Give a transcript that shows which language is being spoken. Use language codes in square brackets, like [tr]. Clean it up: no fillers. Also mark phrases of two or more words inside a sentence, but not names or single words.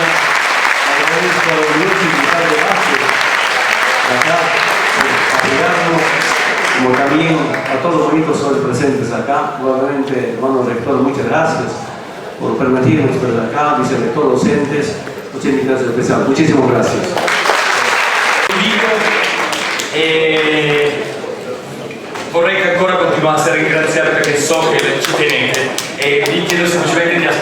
[es] Agradezco a la Unión Sindical de Base, acá, apoyarnos, como también a todos los bonitos hoy presentes acá. Nuevamente, hermano rector, muchas gracias por permitirnos estar acá, vicerrector, docentes, muchas gracias especial. Muchísimas gracias. [it] Vorrei che ancora continuasse a ringraziare perché so che ci tenete e vi chiedo semplicemente